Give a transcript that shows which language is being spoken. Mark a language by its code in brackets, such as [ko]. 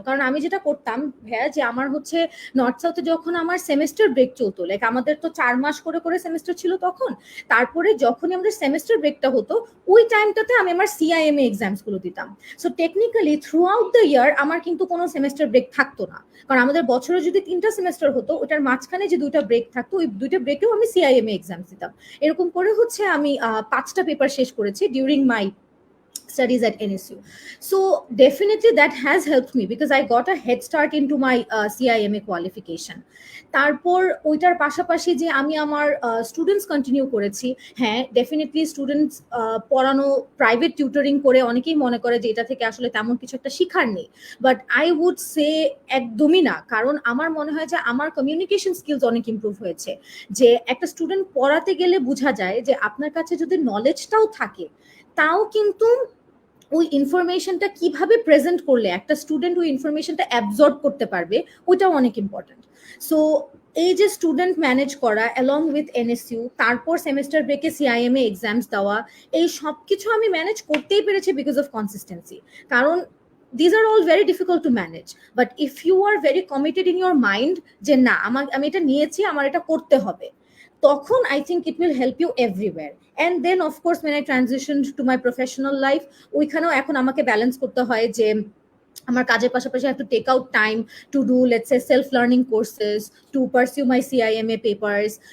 [bn] কারণ আমি যেটা করতাম ভাইয়া, যে আমার হচ্ছে নর্থ সাউথে যখন আমার সেমেস্টার ব্রেক চলতো, লাইক আমাদের তো 4 মাস করে করে সেমেস্টার ছিল তখন, তারপরে যখনই আমাদের সেমেস্টার ব্রেকটা হতো, ওই টাইমটাতে আমি আমার সিআইএমএ এক্সামস গুলো দিতাম। So technically through out the year আমার কিন্তু কোনো সেমেস্টার ব্রেক থাকতো না। কারণ আমাদের বছরে যদি 3টা সেমেস্টার হতো, ওটার মাঝখানে যে 2টা ব্রেক থাকতো, ওই 2টা ব্রেকেও আমি সিআইএমএ এক্সামস দিতাম। এরকম করে হচ্ছে আমি 5টা পেপার শেষ করেছি [en] During my studies at NSU. So definitely that has helped me because I got a head start into my CIMA qualification. [bn] তারপর ওইটার পাশাপাশি যে আমি আমার স্টুডেন্টস কন্টিনিউ করেছি। হ্যাঁ, ডেফিনেটলি স্টুডেন্টস পড়ানো, প্রাইভেট টিউটরিং করে অনেকেই মনে করে যে এটা থেকে আসলে তেমন কিছু একটা শিখার নেই, [en] but I would say [bn] একদমই না। কারণ আমার মনে হয় যে আমার কমিউনিকেশন স্কিলস অনেক ইমপ্রুভ হয়েছে। যে একটা স্টুডেন্ট পড়াতে গেলে বোঝা যায় যে আপনার কাছে যদি নলেজটাও থাকে, তাও কিন্তু ওই ইনফরমেশনটা কিভাবে প্রেজেন্ট করলে একটা স্টুডেন্ট ওই ইনফরমেশনটা অ্যাবজর্ব করতে পারবে, ওইটাও অনেক ইম্পর্টেন্ট। সো এই যে স্টুডেন্ট ম্যানেজ করা অ্যালং উইথ এনএসইউ, তারপর সেমেস্টার ব্রেকে সিআইএমএ এক্সামস দেওয়া, এই সব কিছু আমি ম্যানেজ করতেই পেরেছি বিকজ অফ কনসিস্টেন্সি। কারণ [en] these are all very difficult to manage, but if you are very committed in your mind [bn] যে না আমি এটা নিয়েছি, আমার এটা করতে হবে, তখন [en] I think it will help you everywhere. And then of course when I transitioned to my professional life, [bn] ওইখানেও এখন আমাকে ব্যালেন্স করতে হয় যে আমার কাজের পাশাপাশি [en] I have to take out time to do, let's say, self learning courses, to pursue my CIMA papers.